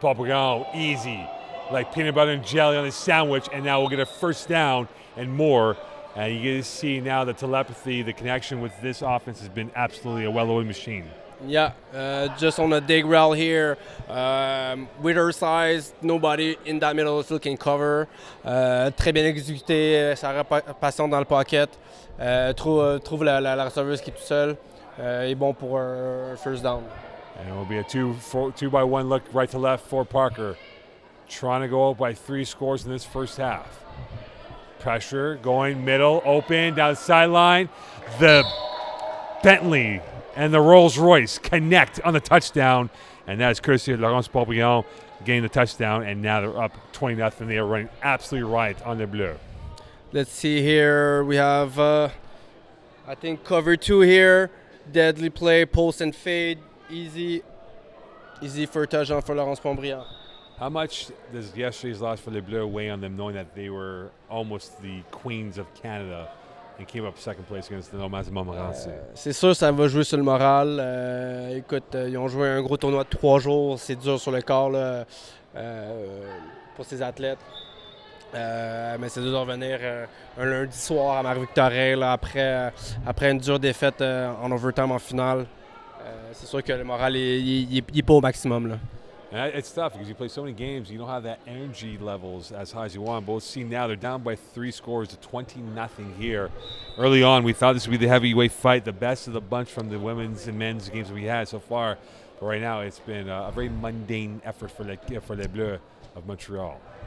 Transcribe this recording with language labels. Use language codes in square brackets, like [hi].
[en] Beauvillion, easy, like peanut butter and jelly on his sandwich. And now we'll get a 1st down and more. And you get to see now the telepathy, the connection with this offense has been absolutely a well-oiled machine. Yeah, just on a dig rail here. With her size, nobody in that middle of the field can cover. [fr] Très bien exécuté, sa réparation dans le pocket. Trouve la receveuse qui est tout seule. Est bon pour un first down. [en] And it will be a 2-by-1 look right to left for Parker. Trying to go up by 3 scores in this first half. Pressure going middle, open, down the sideline. The Bentley and the Rolls Royce connect on the touchdown. And that is courtesy of Laurence Papillon getting the touchdown. And now they're up 20-0. They are running absolutely riot on the Bleu. Let's see here. We have, I think, cover 2 here. Deadly play, post and fade. Easy for touchdown for Laurence Pontbriand. How much does yesterday's loss for Les Bleus weigh on them, knowing that they were almost the queens of Canada and came up second place against the Nomads de Montmorency? [fr] C'est sûr, ça va jouer sur le moral. Écoute, ils ont joué un gros tournoi de 3 jours. C'est dur sur le corps là, pour ces athlètes. Mais c'est dur de revenir un lundi soir à Marie-Victorin après une dure défaite en overtime en finale. C'est sûr que le moral est pas au maximum. Là. [en] And it's tough because you play so many games, you don't have that energy levels as high as you want. Both see now they're down by 3 scores to 20-0 here. Early on, we thought this would be the heavyweight fight, the best of the bunch from the women's and men's games we had so far. But right now, it's been a very mundane effort for les Bleus of Montreal.